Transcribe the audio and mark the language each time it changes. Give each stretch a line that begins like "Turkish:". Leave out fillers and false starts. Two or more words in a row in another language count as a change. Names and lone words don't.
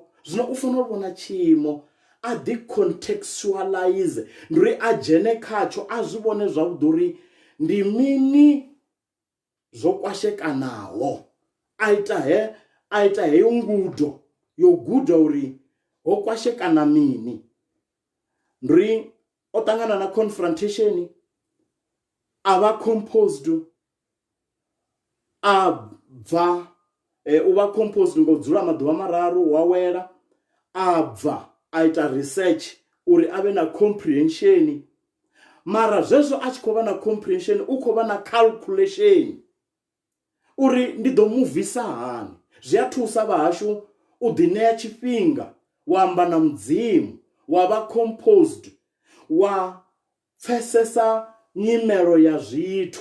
Venda: Zwino u fanela u vhona tshiimo, a decontextualize, ndi uri a dzhene khatsho, a zwi vhone zwavhuḓi uri ndi mini zwo kwashekanaho aita heyo ngudo yo guda uri ho kwashekana mini. Ndri o tangana na confrontation ava composed abva uva composed ngo dzula maḓuvha mararu wawela abva aita research uri ave na comprehension. Mara zwezwo a tshi khou vha na comprehension u khou vha na calculation uri ndi ḓo muvisa hani. Zwi a thusa vhahashu u ḓi ṋea tshifhinga wa amba na mudzimu wa vha composed wa pfesesa nyimelo ya zwithu.